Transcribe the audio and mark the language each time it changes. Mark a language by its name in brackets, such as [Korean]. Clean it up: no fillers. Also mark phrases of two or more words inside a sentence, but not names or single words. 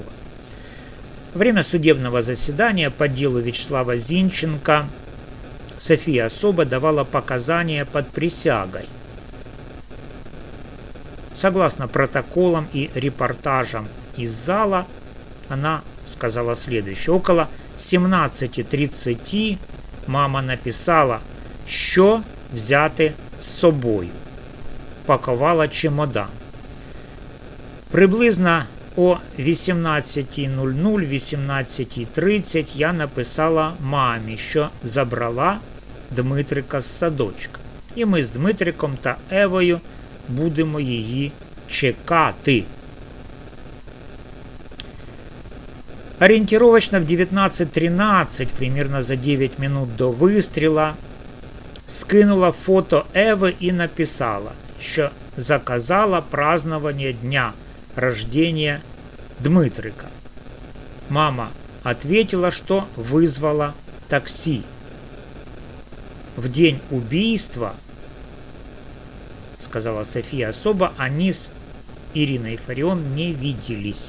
[Russian] Во время судебного заседания по делу Вячеслава Зинченко София Особа давала показания под присягой. Согласно протоколам и репортажам из зала, она сказала следующее. [Ukrainian] Около 17:30 мама написала, що взяти з собою. Пакувала чемодан. Приблизно о 18:00, 18:30 я написала мамі, що забрала Дмитрика з садочка. І ми з Дмитриком та Евою будемо її чекати. [Russian] Ориентировочно в 19:13, примерно за 9 минут до выстрела, [Ukrainian] скинула фото Еви і написала, що заказала [Russian] празднование дня рождения [Ukrainian] Дмитрика. [Russian] Мама ответила, что вызвала такси. В день убийства, сказала София Особа, они с Ириной Фарион не виделись.